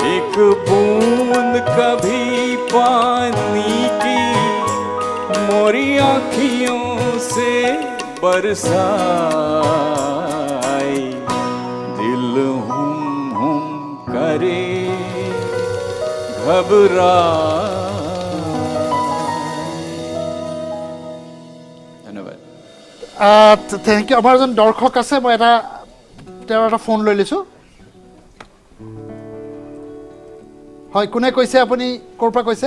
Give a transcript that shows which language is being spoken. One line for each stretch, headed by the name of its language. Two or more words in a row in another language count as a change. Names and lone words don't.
Hindi: एक बूंद कभी पानी की मोरी आँखियों से बरसाए दिल हुम करे घबरा
English: thank you
Assamese: আমাৰ এজন দৰ্শক আছে মই তেওঁৰ এটা ফোন লৈ লৈছোঁ হয় কোনে কৈছে আপুনি ক'ৰ পৰা কৈছে